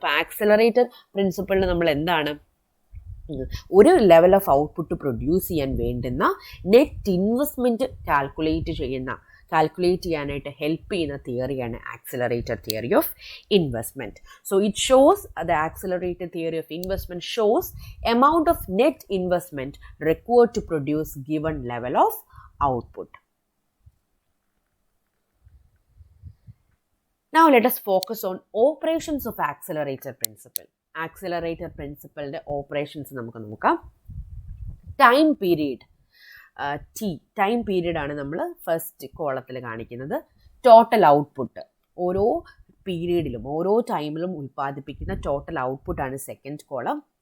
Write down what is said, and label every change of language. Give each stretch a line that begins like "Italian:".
Malayalam: അപ്പോൾ ആക്സിലറേറ്റർ പ്രിൻസിപ്പിളിൽ നമ്മൾ എന്താണ്, ഒരു ലെവൽ ഓഫ് ഔട്ട്പുട്ട് പ്രൊഡ്യൂസ് ചെയ്യാൻ വേണ്ടുന്ന നെറ്റ് ഇൻവെസ്റ്റ്മെൻറ്റ് കാൽക്കുലേറ്റ് ചെയ്യാനായിട്ട് ഹെൽപ്പ് ചെയ്യുന്ന തിയറിയാണ് accelerator theory of investment.
English: So it shows the accelerator theory of investment shows amount of net investment required to produce given level of output. Now let us focus on operations of accelerator principle.
Malayalam: Accelerator പ്രിൻസിപ്പലിൻ്റെ operations നമുക്ക് നോക്കാം. Time period time പീരീഡാണ് നമ്മൾ first കോളത്തിൽ കാണിക്കുന്നത്. Total output, ഓരോ പീരീഡിലും ഓരോ ടൈമിലും ഉൽപ്പാദിപ്പിക്കുന്ന total ഔട്ട്പുട്ടാണ് second column.